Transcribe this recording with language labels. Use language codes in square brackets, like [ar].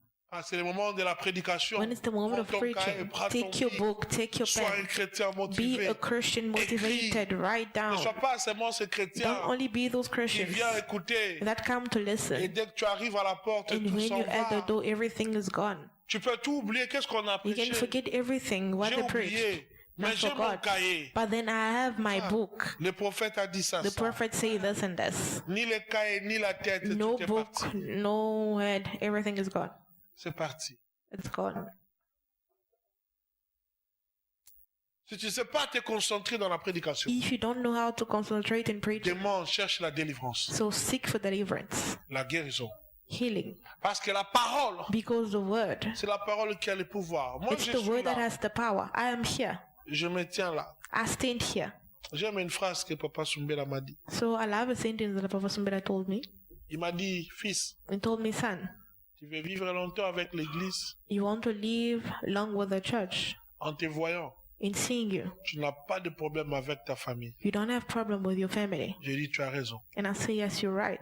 [fr] Quand c'est le moment de la prédication, [en] When it's the moment [fr] prends [en] of [fr] ton cahier, [en] preaching, [fr] prends ton [en] take your [fr] livre. [en] book, take your [fr] Sois un [en] pen. [fr] chrétien [en] Be [fr] motivé. [en] a Christian motivated. Write [fr] Ne [en] down. [fr] sois pas seulement ce chrétien [en] Don't only be those [fr] qui [en] Christians [fr] vient écouter. [en] that come to [fr] Et [en] listen. [fr] dès que tu arrives à la porte, [en] And [fr] tout [en] when [fr] s'en [en] you're at the [fr] va. [en] door, everything is gone. [fr] Tu peux tout oublier. Qu'est-ce qu'on a [en] You can [fr] prêché? [en] forget everything what [fr] J'ai [en] they preached. [fr] oublié. Mais [en] I [fr] j'ai mon [en] forgot. [fr] cahier. [en] But then I have my book. [fr] Le prophète a dit ça. [en] The [fr] ça. [en] prophet say this and this. [fr] Ni le cahier, ni la tête. [en] No [fr] tout est [en] book, [fr] parti. [en] no head, everything is gone. [fr] C'est parti. [en] It's gone. [fr] Si tu ne sais pas te concentrer dans la prédication, [en] If you don't know how to concentrate in preaching, [fr] demande, cherche la délivrance, [en] so seek for deliverance, [fr] la guérison. [en] healing, [fr] Parce que la parole, [en] because the word, [fr] c'est la parole qui a le pouvoir. Moi, [en] it's [fr] je [en] the [fr] suis [en] word that [fr] là. [en] has the power. I am here. [fr] Je me tiens là. [en] I stand here. [fr] J'aime une phrase que Papa Sumbela m'a dit. [en] So I love a sentence that Papa Sumbela told me. [fr] Il m'a dit, fils, [en] He told me, son, [fr] tu veux vivre longtemps avec l'église [en] you want to live long with the church. [fr] en te voyant. [en] In seeing you, [fr] Tu n'as pas de problème avec ta famille. [en] you don't have problem with your family. [fr] J'ai dit, tu as raison. [en] And I say, yes, you're right.